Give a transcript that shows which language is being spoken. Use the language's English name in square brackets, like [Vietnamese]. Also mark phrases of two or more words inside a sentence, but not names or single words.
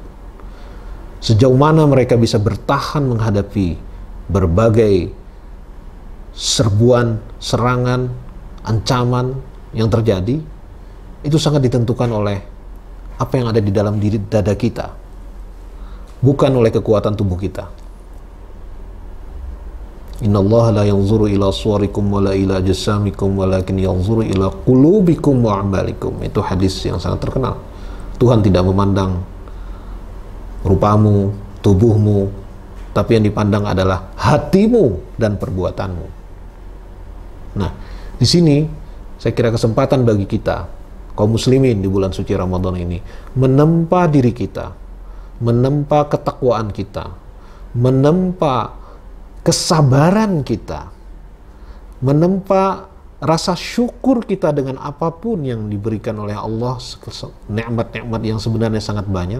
[Indonesian] Sejauh mana mereka bisa bertahan menghadapi berbagai serbuan, serangan, ancaman yang terjadi, itu sangat ditentukan oleh apa yang ada di dalam diri dada kita, bukan oleh kekuatan tubuh kita. [Arabic] إن الله لا ينظر إلى صوركم ولا إلى أجسامكم ولكن ينظر إلى قلوبكم وأعمالكم. [Indonesian] Itu hadis yang sangat terkenal. Tuhan tidak memandang rupamu, tubuhmu, tapi yang dipandang adalah hatimu dan perbuatanmu. Nah, di sini saya kira kesempatan bagi kita kaum muslimin di bulan suci Ramadan ini menempa diri kita, menempa ketakwaan kita, menempa kesabaran kita, menempa rasa syukur kita dengan apapun yang diberikan oleh Allah, nikmat-nikmat yang sebenarnya sangat banyak.